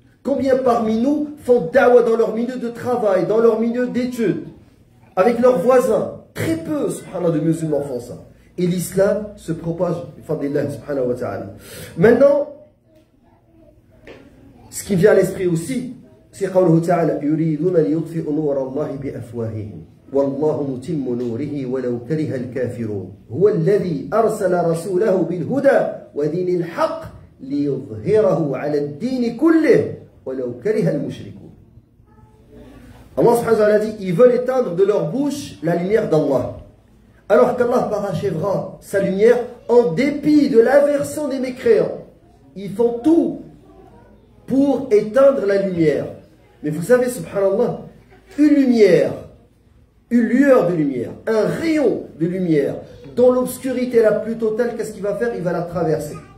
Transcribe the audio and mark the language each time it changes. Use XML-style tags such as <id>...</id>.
<fr>Combien parmi nous font da'wah dans leur milieu de travail, dans leur milieu d'études, avec leurs voisins? Très peu, subhanallah, de musulmans font ça. Et l'islam se propage, subhanahu wa ta'ala. Maintenant, ce qui vient à l'esprit aussi, c'est</fr> <ar>qawluhu ta'ala, yuriduna liyutfi'u nura Allahi bi afwahihim. والله متم نوره ولو كره الكافرون هو الذي أرسل رسوله بالهدى ودين الحق ليظهره على الدين كله ولو كره المشركون.</ar> <fr>Allah subhanahu wa ta'ala dit, ils veulent éteindre de leur bouche la lumière d'Allah, alors qu'Allah parachèvera sa lumière en dépit de l'aversion des mécréants. Ils font tout pour éteindre la lumière. Mais vous savez, subhanallah, une lumière, une lueur de lumière, un rayon de lumière, dans l'obscurité la plus totale, qu'est-ce qu'il va faire? Il va la traverser.</fr>